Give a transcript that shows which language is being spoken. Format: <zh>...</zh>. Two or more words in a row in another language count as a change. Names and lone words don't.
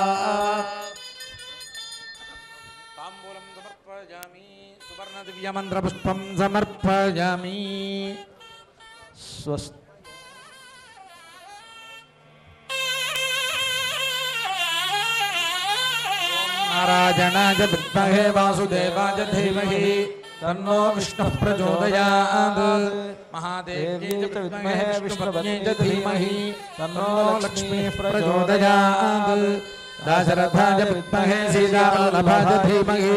<sa>తాంబూలం సమర్పయామి. సువర్ణ దివ్యమంత్రపుష్పం సమర్పయామి. స్వస్తి. నారాయణాయ విద్మహే వాసుదేవాయ ధీమహి तन्नो विष्णुः प्रचोदयात् महादेव्यै च विद्महे विष्णुपत्न्यै च धीमहि तन्नो लक्ष्मीः प्रचोदयात् दाशरथाय विद्महे सीतावल्लभाय च धीमहि</sa>